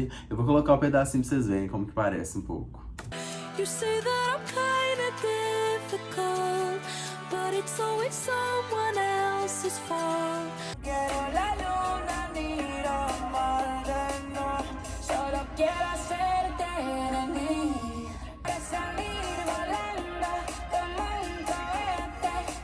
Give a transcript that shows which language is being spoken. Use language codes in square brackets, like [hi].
[pt] Eu vou colocar o pedacinho pra vocês verem como que parece um pouco. [en] You say that I'm kinda difficult, but it's always someone else's fault. [es] Quiero la luna, miro Marte, no. Solo quiero hacerte de mí. Salir volando como un cohete.